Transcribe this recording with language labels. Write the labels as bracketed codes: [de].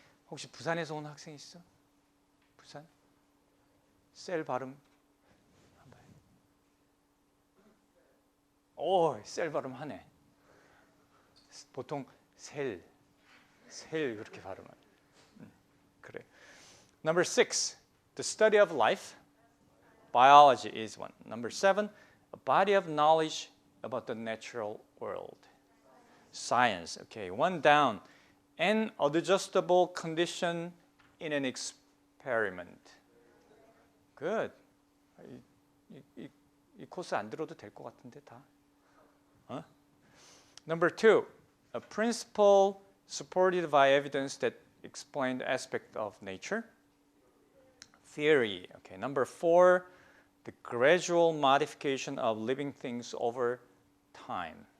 [ko] 혹시 부산에서 온 학생 있어? 부산? 셀 발음. 오, 셀 발음 하네. 보통 셀 그렇게 발음하네. 그래. [en] Number 6, the study of life. Biology is one. Number 7, a body of knowledge about the natural world. Science. Okay, one down. An adjustable condition in an experiment. Good. [ko] 이 코스 안 들어도 될 것 같은데 다. [en] Number 2, a principle supported by evidence that explained aspect of nature. theory. Okay, number 4, the gradual modification of living things over time.